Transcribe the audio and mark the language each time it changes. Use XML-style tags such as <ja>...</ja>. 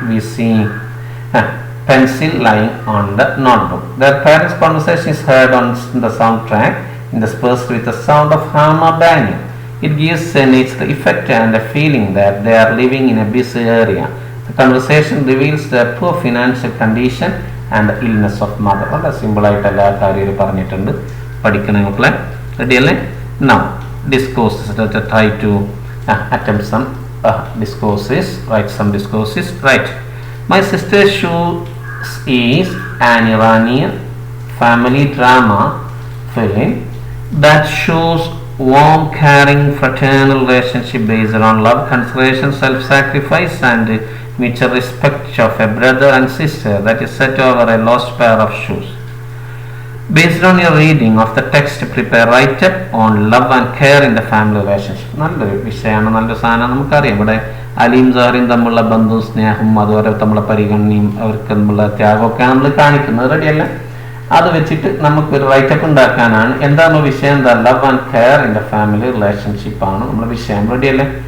<en>We see a pencil lying on the notebook. Their parents' conversation is heard on the soundtrack, interspersed with the sound of hammer banging. It gives a natural effect and a feeling that they are living in a busy area. The conversation reveals their poor financial condition and the illness of mother.</en> <ml>വളരെ സിമ്പിളായിട്ട് എല്ലാ കാര്യവും പറഞ്ഞിട്ടുണ്ട്. പഠിക്കണം മക്കളെ. Ready അല്ലേ?</ml> <en>Now discourses. Let's try to attempt some discourses. Write some discourses. Right. My Sister's Shoes is an Iranian family drama film that shows warm, caring, fraternal relationship based on love, consideration, self-sacrifice, and mutual respect of a brother and sister that is set over a lost pair of shoes. Based on your reading of the text, prepare write-up on love and care in the family relationship.</en> <ml>നല്ലൊരു വിഷയമാണ്, നല്ല സാധനം. നമുക്കറിയാം ഇവിടെ അലിയും സാറിയും തമ്മിലുള്ള ബന്ധവും സ്നേഹവും അതുപോലെ തമ്മിലുള്ള പരിഗണനയും അവർക്ക് തമ്മിലുള്ള ത്യാഗമൊക്കെയാണ് നമ്മൾ കാണിക്കുന്നത്. റെഡിയല്ലേ? അത് വെച്ചിട്ട് നമുക്കൊരു റൈറ്റപ്പ് ഉണ്ടാക്കാനാണ്. എന്താണ് വിഷയം? എന്താ?</ml> <en>love and care in the family റിലേഷൻഷിപ്പാണ്</en> <ml>നമ്മുടെ വിഷയം.</ml> <en>റെഡിയല്ലേ?</en>